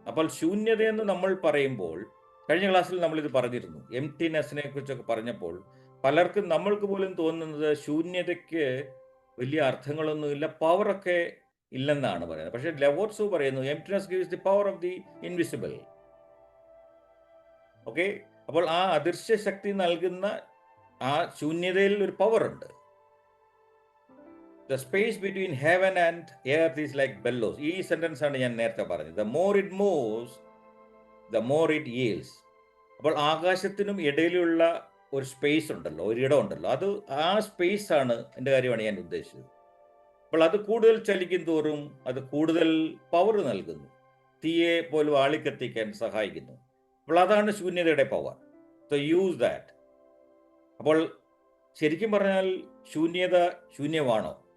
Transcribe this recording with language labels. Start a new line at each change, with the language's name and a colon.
Malayalam: അപ്പോൾ ശൂന്യതയെന്ന് നമ്മൾ പറയുമ്പോൾ, കഴിഞ്ഞ ക്ലാസ്സിൽ നമ്മളിത് പറഞ്ഞിരുന്നു, എംപ്റ്റിനെസ്സിനെ കുറിച്ചൊക്കെ പറഞ്ഞപ്പോൾ പലർക്കും നമ്മൾക്ക് പോലും തോന്നുന്നത് ശൂന്യതയ്ക്ക് വലിയ അർത്ഥങ്ങളൊന്നുമില്ല, പവറൊക്കെ ഇല്ലെന്നാണ് പറയുന്നത്. പക്ഷേ ലവോർസു പറയുന്നു
English: Emptiness gives the power of the invisible.
Malayalam: Okay, അപ്പോൾ ആ അദൃശ്യ ശക്തി നൽകുന്ന ആ ശൂന്യതയിൽ ഒരു പവർ ഉണ്ട്.
English: The space between heaven and earth is like bellows.
Malayalam: ഈ സെന്റൻസ് ആണ് ഞാൻ നേരത്തെ പറഞ്ഞത്.
English: The more it moves, the more it yields.
Malayalam: അപ്പോൾ ആകാശത്തിനും ഇടയിലുള്ള ഒരു സ്പേസ് ഉണ്ടല്ലോ, ഒരിടം ഉണ്ടല്ലോ, അത് ആ സ്പേസ് ആണ്, എൻ്റെ കാര്യമാണ് ഞാൻ ഉദ്ദേശിച്ചത്. അപ്പോൾ അത് കൂടുതൽ ചലിക്കും തോറും അത് കൂടുതൽ പവർ നൽകുന്നു, തീയെ പോലും ആളിക്കത്തിക്കാൻ സഹായിക്കുന്നു. അപ്പോൾ അതാണ് ശൂന്യതയുടെ പവർ.
English: So use that.
Malayalam: അപ്പോൾ ശരിക്കും പറഞ്ഞാൽ ശൂന്യത ശൂന്യമാണോ?